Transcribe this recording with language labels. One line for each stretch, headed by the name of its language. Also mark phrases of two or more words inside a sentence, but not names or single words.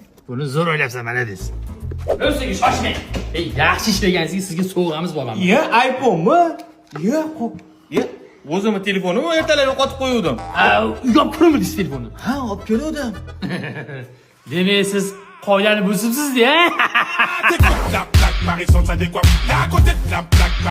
Uzbek: Buni zo'r o'ylabsan, mana desiz. O'zingiz shoshmang. Yaxshi ishlagansizga sizga sovg'amiz boramiz. iPhone-mi? Yo'q. O'zimni telefonimni ertalab yo'qotib qo'yuvdim. Uyga olib kirmadingiz telefonni. Ha, olib keldim. Demak, siz qoidani buzibsiz-da.
French: La plaque, Marie sont adéquats. À côté de la plaque.